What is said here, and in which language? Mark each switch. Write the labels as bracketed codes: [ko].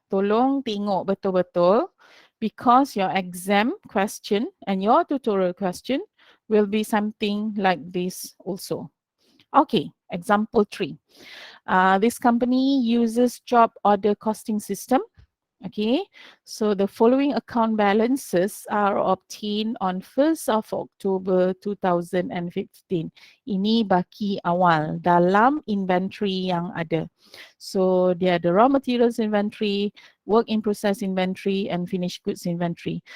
[ms] Tolong tengok betul-betul [en] because your exam question and your tutorial question will be something like this also. Okay, example 3. This company uses job order costing system. Okay, so the following account balances are obtained on 1st of October 2015. [ms] Ini baki awal dalam inventory yang ada. [en] So dia ada raw materials inventory, work in process inventory and finished goods inventory.